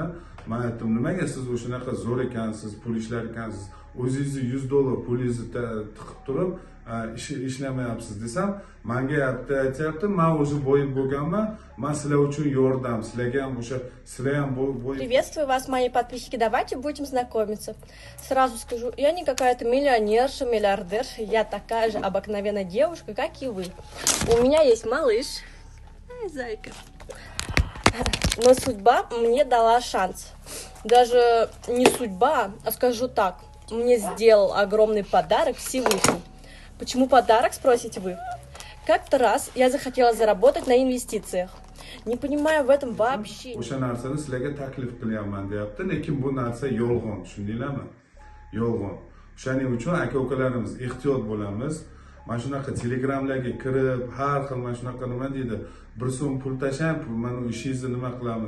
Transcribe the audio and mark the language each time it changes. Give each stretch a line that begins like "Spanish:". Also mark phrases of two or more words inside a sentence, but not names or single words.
Uzbek: Men aytdim, nimaga siz o'shanaqa zo'r ekansiz, pul ishlar ekansiz, o'zingizni 100 dollar pulingizni tiqib turib, ishlamayapsiz desam, menga aytyapti, men o'zi bo'yib bo'lganman, men sizlar uchun yordam, sizlarga ham o'sha sizlar ham bo'yib.
Russian: Приветствую вас, мои подписчики. Давайте будем знакомиться. Сразу скажу, я не какая-то миллионерша, миллиардерша, я такая же обыкновенная девушка, как и вы. У меня есть малыш. Ай, зайка. Но судьба мне дала шанс. Даже не судьба, а скажу так. Мне сделал огромный подарок Всевышний. Почему подарок, спросите вы? Как-то раз я захотела заработать на инвестициях. Не понимаю в этом вообще.
Uzbek: O'sha narsani sizlarga taklif qilyapman deyapti, lekin bu narsa yolg'on, tushundinglarmi? Yolg'on. Shuning uchun aka-ukalarimiz ehtiyot bo'lamiz. Mana shunaqa telegramlarga kirib, har xil mana shunaqa nima deydi, bir so'm pul tashlang, mana ishingizni nima qilamiz?